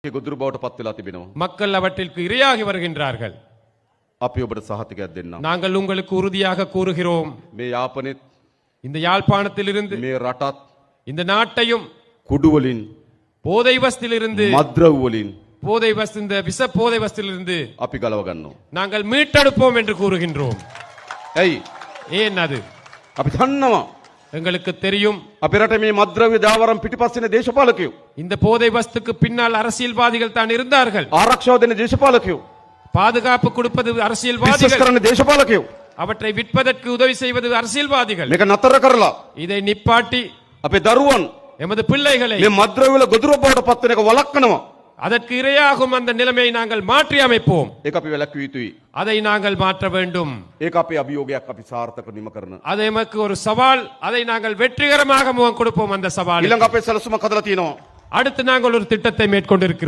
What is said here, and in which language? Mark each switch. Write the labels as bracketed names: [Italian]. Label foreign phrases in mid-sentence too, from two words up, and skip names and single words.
[Sinhala] ගොදුරු බවට පත් වෙලා තිබෙනවා. [Tamil] மக்கள் அவற்றிற்கு இரையாகி வருகின்றார்கள். [Sinhala] අපි ඔබට සහතිකයක් දෙන්නම්. [Tamil] நாங்கள் உங்களுக்கு உறுதியாக கூறுகிறோம், [Sinhala] මේ යාපනයේත් [Tamil] இந்த யாழ்ப்பாணத்திலிருந்து [Sinhala] මේ රටත් [Tamil] இந்த நாட்டையும் [Sinhala] කුඩු වලින් [Tamil] போதை வஸ்திலிருந்து [Sinhala] මද්ද්‍රව්‍ය වලින් [Tamil] போதை வஸ்து இந்த விஷ போதை வஸ்திலிருந்து [Sinhala] අපි ගලව ගන්නවා. [Tamil] நாங்கள் மீட்டெடுப்போம் என்று கூறுகின்றோம். [Sinhala] ඇයි? [Tamil] ஏன் அது [Sinhala] අපි දන්නවා [Tamil] எங்களுக்கு தெரியும். [Sinhala] අපේ රටේ මේ මද්ද්‍රව්‍ය ජාවාරම් පිටිපස්සේ දේශපාලකයෝ [Tamil] இந்த போதை வஸ்துக்கு பின்னால் அரசியல்வாதிகள் தான் இருந்தார்கள். [Sinhala] ආරක්ෂාව දෙන දේශපාලකයෝ [Tamil] பாதுகாப்பு கொடுப்பது [Sinhala] විශ්වාස [Tamil] அரசியல்வாதிகள், [Sinhala] කරන දේශපාලකයෝ [Tamil] அவற்றை விற்பதற்கு உதவி செய்வது அரசியல்வாதிகள். [Sinhala] මේක නතර කරලා [Tamil] இதை நிப்பாட்டி [Sinhala] අපේ දරුවන් [Tamil] எமது பிள்ளைகளை [Sinhala] මේ මද්ද්‍රව්‍ය වල ගොදුරු බවට පත් වෙන එක වළක්වනවා. [Tamil] அதற்கு இரையாகும் அந்த நிலைமையை நாங்கள் மாற்றி அமைப்போம். [Sinhala] ඒක අපි වැළැක්විය යුතුයි. [Tamil] அதை நாங்கள் மாற்ற வேண்டும். [Sinhala] ඒක අපේ අභියෝගයක් අපි සාර්ථක නිම කරන. [Tamil] அது எமக்கு ஒரு சவால். அதை நாங்கள் வெற்றிகரமாக முகம் கொடுப்போம். அந்த சவால் [Sinhala] ඊළඟ අපේ සැලසුමක් හදලා තියෙනවා. [Tamil] அடுத்து நாங்கள் ஒரு திட்டத்தை மேற்கொண்டிருக்கிறோம்.